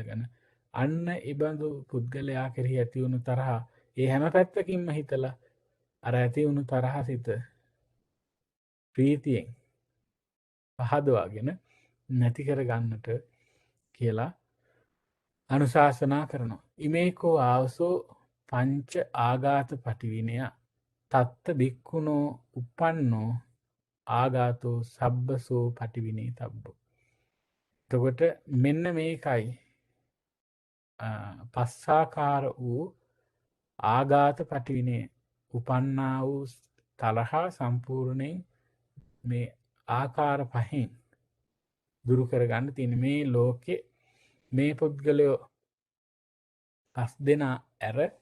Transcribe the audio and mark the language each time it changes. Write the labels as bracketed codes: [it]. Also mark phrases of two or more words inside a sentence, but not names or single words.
[si] ගැන අන්න එබඳු පුද්ගලයා කෙරෙහි ඇතිවුණු තරහ ඒ හැම පැත්තකින්ම හිතලා අර ඇතිවුණු තරහ සිත ප්‍රීතියෙන් පහදවාගෙන නැති කර ගන්නට කියලා අනුශාසනා කරනවා [pi] ඉමේකෝ ආවසෝ පංච ආඝාත පටිවිනය තත්ත බික්කුණෝ උපන්නෝ ආගාතෝ සබ්බසෝ පටිවිනේ තබ්බෝ. [si] එතකොට මෙන්න මේකයි පස්සාකාර වූ ආඝාත පටිවිනේ උපන්නා වූ තරහා සම්පූර්ණයෙන් මේ ආකාර පහෙන් දුරු කරගන්න තියෙන මේ ලෝකේ මේ පුද්ගලයෝ පස් දෙනා ඇර